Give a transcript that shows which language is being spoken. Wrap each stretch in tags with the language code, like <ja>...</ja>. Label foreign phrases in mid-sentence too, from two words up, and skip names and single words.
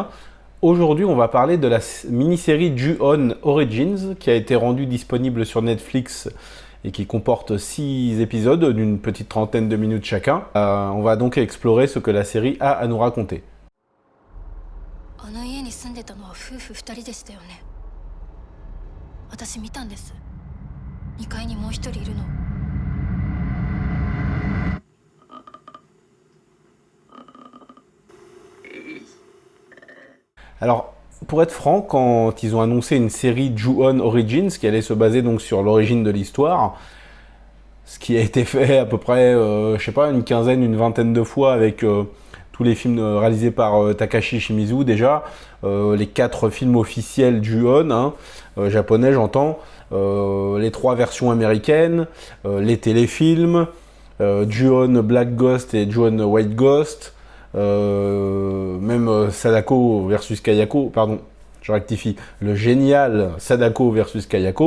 <fr>Aujourd'hui, on va parler de la mini-série Ju-On Origins qui a été rendue disponible sur Netflix et qui comporte 6 épisodes d'une petite trentaine de minutes chacun. On va donc explorer ce que la série a à nous raconter.</fr> <ja>あの家に住んでたのは夫婦2人でしたよね。私見たんです。2階にもう一人いるの。</ja> <fr>Alors, pour être franc, quand ils ont annoncé une série Ju-On Origins qui allait se baser donc sur l'origine de l'histoire, ce qui a été fait à peu près, je sais pas, une quinzaine, une vingtaine de fois avec tous les films réalisés par Takashi Shimizu déjà, les 4 films officiels Ju-On, hein, japonais j'entends, les 3 versions américaines, les téléfilms, Ju-On Black Ghost et Ju-On White Ghost, même Sadako versus Kayako, pardon, je rectifie, le génial Sadako versus Kayako.</fr>